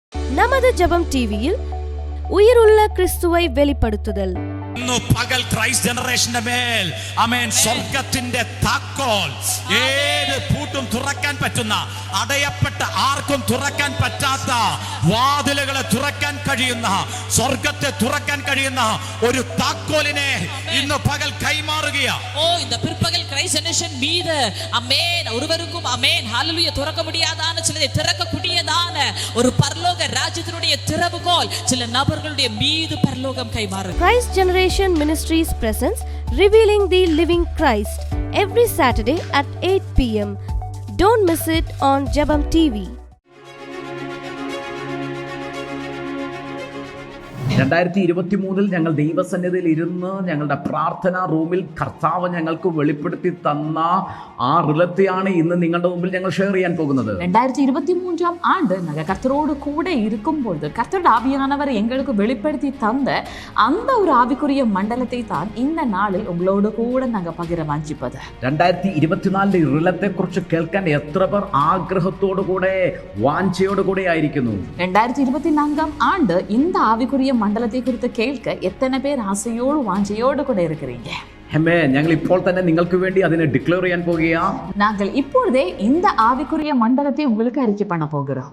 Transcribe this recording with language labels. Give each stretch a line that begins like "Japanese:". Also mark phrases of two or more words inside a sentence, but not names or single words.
Tamil: நமது ஜெபம் டிவியில் உயிருள்ள கிறிஸ்துவை வெளிப்படுத்துதல். ഇന്നു പകൽ ക്രൈസ്റ്റ് ജനറേഷന്റെ മേൽ ആമേൻ സ്വർഗ്ഗത്തിന്റെ താക്കോൽ ഏത് പൂട്ടും തുറക്കാൻ പറ്റുന്ന, അടയപ്പെട്ട ആർക്കും തുറക്കാൻ പറ്റാത്ത വാതിലുകളെ തുറക്കാൻ കഴിയുന്ന, സ്വർഗ്ഗത്തെ തുറക്കാൻ കഴിയുന്ന ഒരു താക്കോലിനെ ഇന്ന് പകൽ കൈമാറുകയാ. ഓ இந்த பிற்பகல் கிரைஸ்ட் ஜெனரேஷன் மீது ஆமென் ஒருவருக்கும் ஆமென் ஹalleluya துறக்க முடியாதான சிலதை திறக்கக்கூடியதான ஒரு பரலோக ராஜ்யத்தினுடைய திறவுகோல் சில நபர்களுடைய மீது பரலோகம் கைமாறும்.
English: Christ Generation Ministries presents Revealing the Living Christ every Saturday at 8 p.m. Don't miss it on Jebam TV.
Malayalam: 2023 ഞങ്ങൾ ദൈവസന്നിധിയിൽ ഇരുന്ന് ഞങ്ങളുടെ പ്രാർത്ഥനാ റൂമിൽ കർത്താവ് ഞങ്ങൾക്ക് വെളിപ്പെടുത്തി തന്ന ആ റിലത്തെയാണ് ഇന്ന് നിങ്ങളുടെ മുമ്പിൽ ഞങ്ങൾ ഷെയർ ചെയ്യാൻ പോകുന്നത്.
Tamil: 2023 ஆண்டு நாங்கள் கர்த்தரோடு கூட இருக்கும்போது கர்த்தரோட ஆவியானவர் எங்களுக்கு வெளிப்படுத்தி தந்த அந்த ஒரு ஆவிக்குரிய மண்டலத்தை தான் இந்த நாளில் உங்களோடு கூட நாங்கள் பகிர வாஞ்சிப்பது.
Malayalam: 2024 റിലത്തെ കുറിച്ച് കേൾക്കാൻ എത്ര പേർ ആഗ്രഹത്തോടു കൂടെ വാഞ്ചയോടു കൂടെ ആയിരിക്കുന്നു?
Tamil: 2024 ஆண்டு இந்த ஆவிக்குரிய மண்டலத்தை குறித்து கேட்க எத்தனை பேர் ஆசையோடு வாஞ்சையோடு கூட இருக்கிறீங்க?
Malayalam: ഞങ്ങൾ ഇപ്പോൾ തന്നെ നിങ്ങൾക്ക് വേണ്ടി അതിനെ ഡിക്ലെയർ ചെയ്യാൻ പോകുകയാണ്.
Tamil: நாங்கள் இப்பொழுதே இந்த ஆவிக்குரிய மண்டலத்தை உங்களுக்கு அறிக்கை பண்ண போகிறோம்.